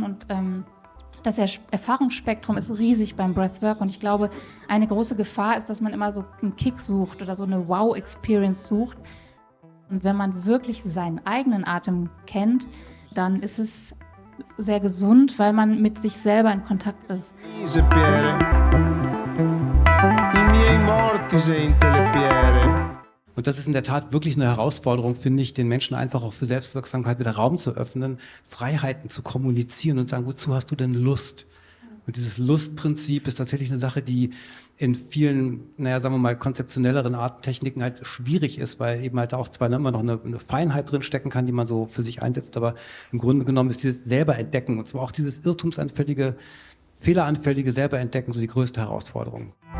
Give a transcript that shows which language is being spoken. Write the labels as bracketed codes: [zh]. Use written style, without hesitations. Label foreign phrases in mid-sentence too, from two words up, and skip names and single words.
[de] Und das Erfahrungsspektrum ist riesig beim Breathwork und ich glaube, eine große Gefahr ist, dass man immer so einen Kick sucht oder so eine Wow-Experience sucht. Und wenn man wirklich seinen eigenen Atem kennt, dann ist es sehr gesund, weil man mit sich selber in Kontakt ist. [it] I miei morti gente le piere. [de] Und das ist in der Tat wirklich eine Herausforderung, finde ich, den Menschen einfach auch für Selbstwirksamkeit wieder Raum zu öffnen, Freiheiten zu kommunizieren und sagen, wozu hast du denn Lust? Und dieses Lustprinzip ist tatsächlich eine Sache, die in vielen, sagen wir mal, konzeptionelleren Arttechniken halt schwierig ist, weil eben halt auch zwar immer noch eine Feinheit drin stecken kann, die man so für sich einsetzt, aber im Grunde genommen ist dieses selber entdecken und zwar auch dieses irrtumsanfällige, fehleranfällige selber entdecken so die größte Herausforderung.